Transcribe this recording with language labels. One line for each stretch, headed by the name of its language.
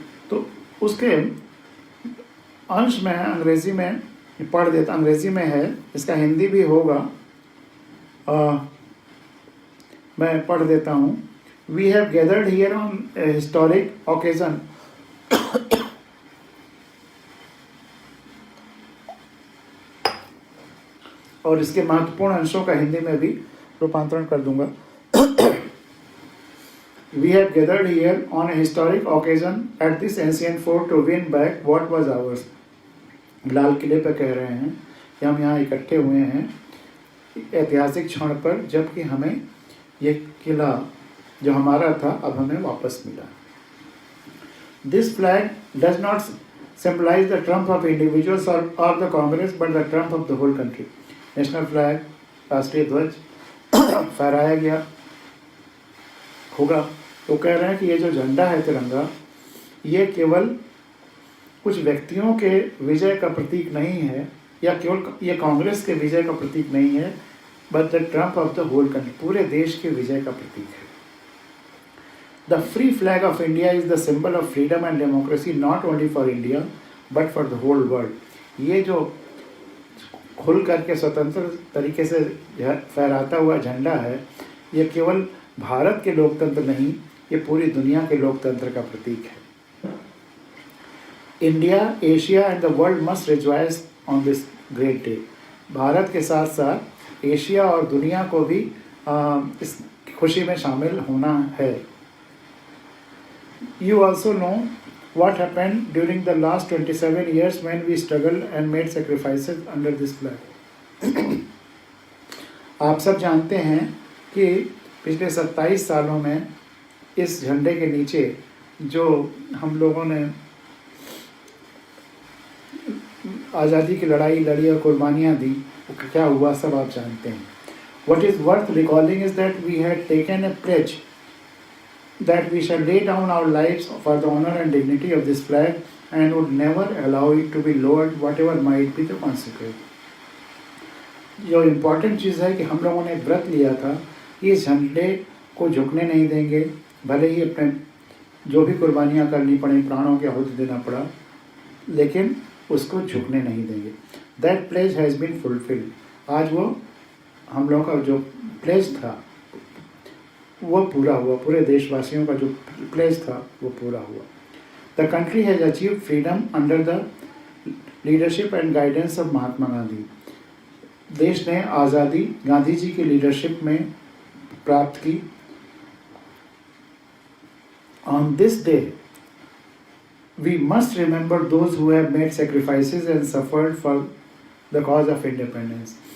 Hindi: तो उसके अंश में अंग्रेजी में पढ़ देता, अंग्रेजी में है, इसका हिंदी भी होगा, मैं पढ़ देता हूँ।
English: We have gathered here on a historic occasion
Hindi: और इसके महत्वपूर्ण अंशों का हिंदी में भी रूपांतरण कर दूंगा।
English: We have gathered here on a historic occasion at this ancient fort to win back what was ours.
Hindi: लाल किले पर कह रहे हैं कि हम यहाँ इकट्ठे हुए हैं ऐतिहासिक क्षण पर, जबकि हमें ये किला जो हमारा था अब हमें वापस मिला।
English: This flag does not symbolize the triumph of individuals or the Congress, but the triumph of the whole country.
Hindi: National flag, राष्ट्रीय ध्वज फहराया गया होगा। तो कह रहे हैं कि ये जो झंडा है तिरंगा, ये केवल कुछ व्यक्तियों के विजय का प्रतीक नहीं है, या केवल ये कांग्रेस के विजय का प्रतीक नहीं है,
English: but the trump of the whole country,
Hindi: पूरे देश के विजय का प्रतीक है।
English: The free flag of India is the symbol of freedom and democracy not only for India but for the whole world.
Hindi: ये जो खुल करके स्वतंत्र तरीके से फहराता हुआ झंडा है, ये केवल भारत के लोकतंत्र नहीं, ये पूरी दुनिया के लोकतंत्र का प्रतीक है।
English: India, Asia and the world must rejoice on this great day.
Hindi: Bharat के साथ साथ एशिया और दुनिया को भी इस खुशी में शामिल होना है।
English: You also know what happened during the last 27 years when we struggled and made sacrifices under this flag.
Hindi: आप सब जानते हैं कि पिछले 27 सालों में इस झंडे के नीचे जो हम लोगों ने आज़ादी की लड़ाई लड़ी और कुर्बानियाँ दी, वो क्या हुआ सब आप जानते हैं.
English: What is worth recalling is that we had taken a pledge that we shall lay down our lives for the honor and dignity of this flag and would never allow it to be lowered whatever might be the consequence.
Hindi: जो important चीज़ है कि हम लोगों ने व्रत लिया था, इस झंडे को झुकने नहीं देंगे, भले ही अपने जो भी कुर्बानियाँ करनी पड़ी, प्राणों की आहुति देना पड़ा, लेकिन उसको झुकने नहीं देंगे.
English: That pledge has been fulfilled.
Hindi: आज वो हम लोगों का जो प्लेज था वो पूरा हुआ, पूरे देशवासियों का जो प्लेज था वो पूरा हुआ.
English: The country has achieve freedom under the leadership and guidance of Mahatma Gandhi.
Hindi: देश ने आज़ादी गांधी जी की लीडरशिप में प्राप्त की.
English: On this day we must remember those who have made sacrifices and suffered for the cause of independence.